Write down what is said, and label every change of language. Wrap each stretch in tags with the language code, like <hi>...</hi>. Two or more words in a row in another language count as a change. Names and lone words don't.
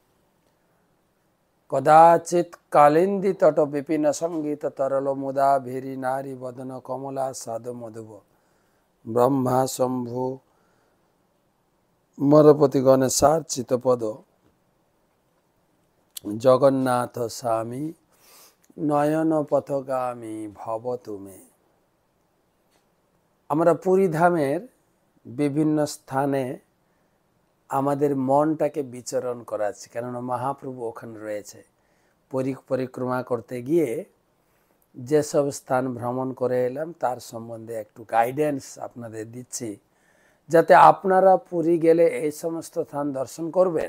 <sa>कदाचित कालिंदी तट विपिन संगीत तरल मुदा भीरी नारी वदन कमला साध मधुव ब्रह्मा शंभु मरपति गणेशार चितपद जगन्नाथ स्वामी नयन पथगामी भव तुमे।</sa> <bn>আমরা পুরী ধামের বিভিন্ন স্থানে আমাদের মনটাকে বিচরণ করাচ্ছি, কেননা মহাপ্রভু ওখানে রয়েছে। পরিক্রমা করতে গিয়ে যেসব স্থান ভ্রমণ করে এলাম তার সম্বন্ধে একটু গাইডেন্স আপনাদের দিচ্ছি, যাতে আপনারা পুরী গেলে এই সমস্ত স্থান দর্শন করবেন।</bn>